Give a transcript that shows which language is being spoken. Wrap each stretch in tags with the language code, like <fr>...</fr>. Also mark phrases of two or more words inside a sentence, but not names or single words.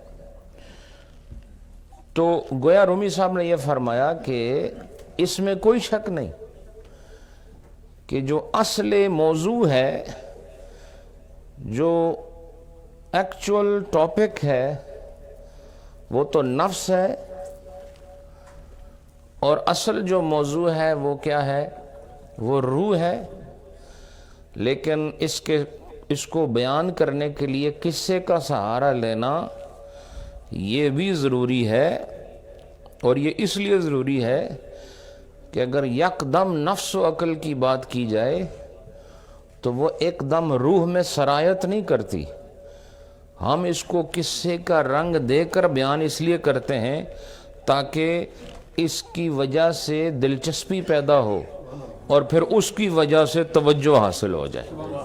<ur>تو گویا رومی صاحب نے یہ فرمایا کہ اس میں کوئی شک نہیں کہ جو اصل موضوع ہے، جو</ur> <en>actual topic</en> <ur>ہے، وہ تو نفس ہے، اور اصل جو موضوع ہے وہ کیا ہے؟ وہ روح ہے۔ لیکن اس کو بیان کرنے کے لیے قصے کا سہارا لینا یہ بھی ضروری ہے، اور یہ اس لیے ضروری ہے کہ اگر یک دم نفس و عقل کی بات کی جائے تو وہ ایک دم روح میں سرایت نہیں کرتی۔ ہم اس کو قصے کا رنگ دے کر بیان اس لیے کرتے ہیں تاکہ اس کی وجہ سے دلچسپی پیدا ہو اور پھر اس کی وجہ سے توجہ حاصل ہو جائے۔</ur>